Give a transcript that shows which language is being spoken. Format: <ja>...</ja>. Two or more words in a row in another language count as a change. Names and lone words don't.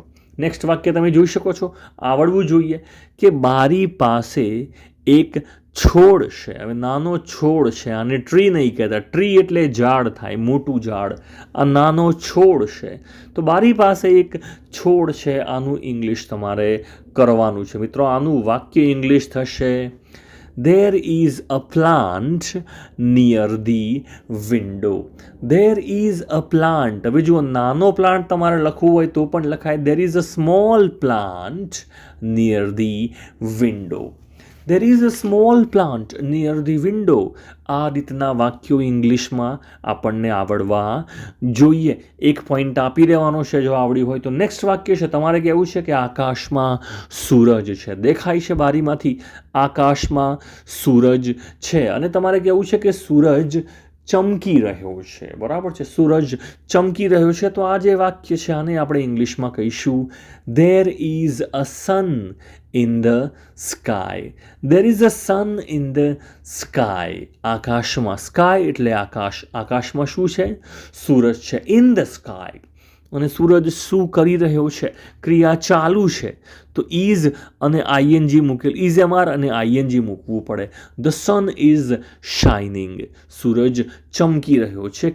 <gu>નેક્સ્ટ વાક્ય તમે જોઈ શકો છો, આવડવું જોઈએ કે બારી પાસે એક છોડ છે. હવે નાનો છોડ છે, આને ટ્રી નહીં કહેતા. ટ્રી એટલે ઝાડ થાય, મોટું ઝાડ. આ નાનો છોડ છે. તો બારી પાસે એક છોડ છે, આનું ઇંગ્લિશ તમારે કરવાનું છે. મિત્રો આનું વાક્ય ઇંગ્લિશ થશે</gu> <en>There is a plant near the window. There is a plant.</en> <gu>હવે જો નાનો પ્લાન્ટ તમારે લખવું હોય તો પણ લખાય.</gu> <en>There is a small plant near the window. There is a small plant near the window.</en> <gu>આ રીતના વાક્યો ઇંગ્લિશમાં આપણને આવડવા જોઈએ. એક પોઈન્ટ આપી દેવાનો છે જો આવડ્યું હોય તો. નેક્સ્ટ વાક્ય છે, તમારે કહેવું છે કે આકાશમાં સૂરજ છે. દેખાય છે બારીમાંથી આકાશમાં સૂરજ છે. અને તમારે કહેવું છે કે સૂરજ ચમકી રહ્યો છે. બરાબર છે, સૂરજ ચમકી રહ્યો છે. તો આ જે વાક્ય છે આને આપણે ઇંગ્લિશમાં કહીશું</gu> <en>There is a sun in the sky. There is a sun in the sky.</en> <gu>આકાશમાં, સ્કાય એટલે આકાશ, આકાશમાં શું છે? સૂરજ છે.</gu> <en>in the sky.</en> <gu>અને સૂરજ શું કરી રહ્યો છે? ક્રિયા ચાલુ છે. તો ઇઝ અને આઈએનજી મૂકેલ, ઇઝ એમઆર અને આઈએનજી મૂકવું પડે.</gu> <en>the sun is shining.</en> <gu>સૂરજ ચમકી રહ્યો છે.</gu>